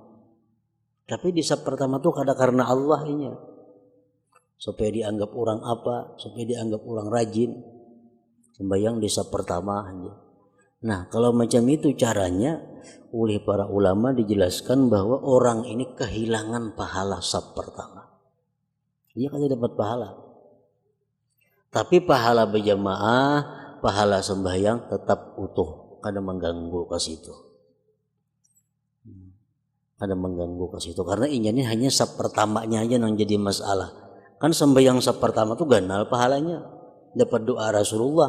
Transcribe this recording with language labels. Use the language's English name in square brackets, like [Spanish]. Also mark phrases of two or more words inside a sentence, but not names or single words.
[Banjar] Tapi di sab pertama tuh kada karena Allah ini, supaya dianggap orang apa, supaya dianggap orang rajin, sembahyang di sab pertama aja. [Indonesian] Nah kalau macam itu caranya, oleh para ulama dijelaskan bahwa orang ini kehilangan pahala sab pertama. Dia kan dapat pahala, tapi pahala berjamaah, pahala sembahyang tetap utuh, kada mengganggu ke situ. Ada mengganggu ke situ karena ini hanya sab pertamanya aja yang jadi masalah. [Banjar] Kan sembahyang sab pertama tuh ganal pahalanya, dapat doa Rasulullah.